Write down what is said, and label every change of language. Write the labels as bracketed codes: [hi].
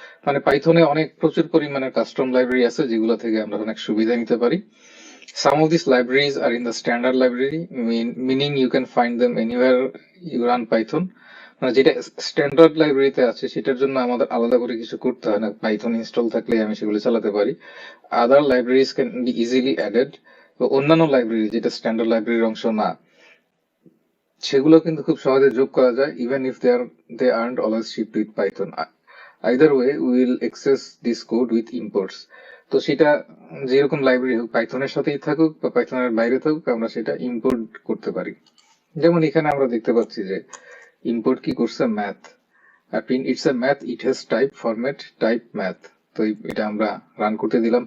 [bn] মানে পাইথনে অনেক প্রচুর পরিমাণে কাস্টম লাইব্রেরি আছে যেগুলো থেকে আমরা অনেক সুবিধা নিতে পারি। [en] Some of these libraries are in the standard library, meaning you can find them anywhere you run Python. [bn] মানে যেটা স্ট্যান্ডার্ড লাইব্রেরিতে আছে সেটার জন্য আমাদের আলাদা করে কিছু করতে হয় না, পাইথন ইনস্টল থাকলে আমি সেগুলো চালাতে পারি। [en] Other libraries can be easily added. [bn] অন্যান্য লাইব্রেরি যেটা স্ট্যান্ডার্ড লাইব্রেরির অংশ না, সেগুলো কিন্তু খুব সহজে যোগ করা যায়, [en] Even if they aren't always shipped with Python. Either way, we will access this code with imports. [bn] তো সেটা যেরকম লাইব্রেরি হোক, পাইথনের সাথেই থাকুক বা পাইথনের বাইরে থাকুক, আমরা সেটা ইম্পোর্ট করতে পারি। যেমন এখানে আমরা দেখতে পাচ্ছি যে ইম্পোর্ট কি করছে, math. [en] It's a math, it has type format type math. [bn] তো এটা আমরা রান করতে দিলাম।